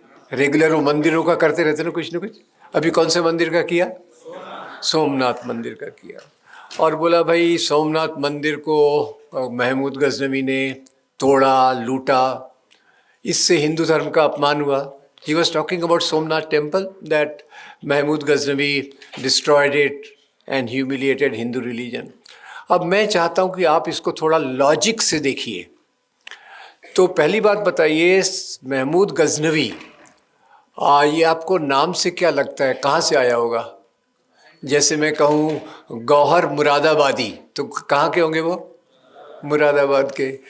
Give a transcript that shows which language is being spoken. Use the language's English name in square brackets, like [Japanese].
[Hindi] Regular वो मंदिरों का करते रहते ना कुछ। अभी कौन से मंदिर का किया? सोमनाथ मंदिर का किया। और बोला भाई सोमनाथ मंदिर को महमूद गजनवी ने तोड़ा, लूटा, इससे हिंदू धर्म का अपमान हुआ। [English] He was talking about Somnath temple, that Mahmud Ghaznavi destroyed it and humiliated Hindu religion. [Hindi] अब मैं चाहता हूँ कि आप इसको थोड़ा लॉजिक से देखिए। तो पहली बात बताइए, महमूद गजनवी, ये आपको नाम से क्या लगता है, कहाँ से आया होगा? जैसे मैं कहूँ गौहर मुरादाबादी, तो कहाँ के होंगे वो? मुरादाबाद के।